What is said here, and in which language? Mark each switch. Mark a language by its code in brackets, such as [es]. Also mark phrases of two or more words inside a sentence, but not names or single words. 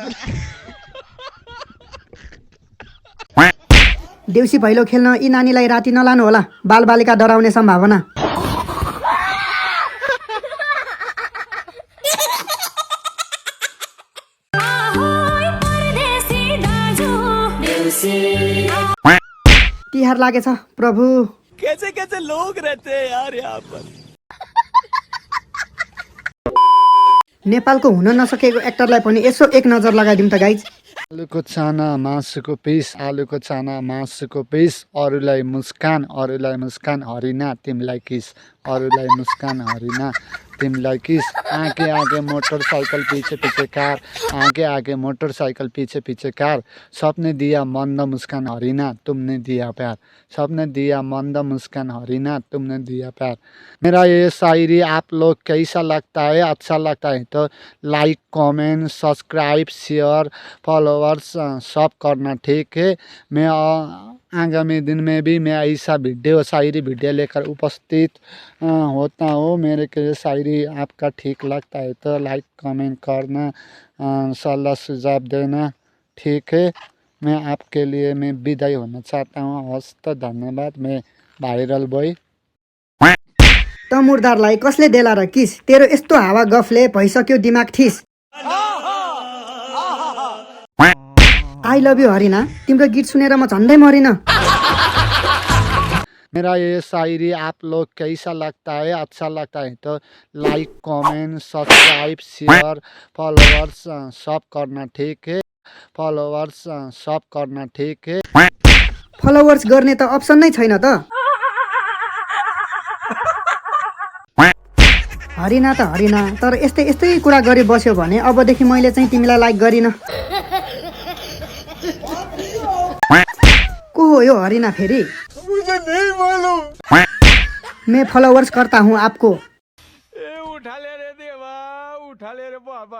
[ne] देउसी भैलो खेल्न यी नानीलाई राति नलानु होला, बालबालिका डराउने सम्भावना। तिहार लागेछ प्रभु। [hi] कैसे कैसे लोग रहते हैं यार यहाँ पर। [ne] नेपालको हुन नसकेको एक्टरलाई पनि यसो एक नजर लगाइदिउँ त गाइज। आलुको चाना मासुको पिस, आलुको चाना मासुको पिस, अरूलाई मुस्कान हरिना तिमीलाई किस, अरूलाई मुस्कान हरिना तिमीलाई किस। [hi] आगे आगे मोटरसाइकिल पीछे पीछे कार, आगे आगे मोटरसाइकिल पीछे पीछे कार, सबने दिया मंद मुस्कान हरिना तुमने दिया प्यार, सबने दिया मंद मुस्कान हरिना तुमने दिया प्यार। मेरा ये शायरी आप लोग कैसा लगता है? अच्छा लगता है तो [en] like comment subscribe share followers [hi] सब करना, ठीक है। मैं आगामी दिन में भी मैं ऐसा वीडियो शायरी वीडियो लेकर उपस्थित होता हूँ। मेरे के शायरी आपका ठीक लगता है तो [en] like comment [hi] करना, सलाह सुझाव देना, ठीक है। मैं आपके लिए मैं विदाई होना चाहता हूँ। हस्त तो धन्यवाद। मैं [en] viral boy. [ne] त मुर्दारलाई कसले देला र किस, तेरो यस्तो हावा गफले भइसक्यो दिमाग ठिस। [en] I love you [ne] हरिना, तिम्रो गीत सुनेर म झन्डै मरिन। [hi] मेरा ये शायरी आप लोग कैसा लगता है? अच्छा लगता है तो [en] like comment subscribe share followers [hi] सब करना, ठीक है। फॉलोअर्स सब करना, ठीक है। [ne] फलोवर्स गर्ने त अप्सन नै छैन त। हरिना त हरिना, तर यस्तै यस्तै कुरा गरी बस्यो भने अबदेखि मैले चाहिँ तिमीलाई लाइक गरिन। को हो यो हरिना फेरि? [hi] मुझे नहीं मालूम। मैं फॉलोवर्स करता हूँ आपको। उठा ले रे देवा, उठा ले रे बाबा।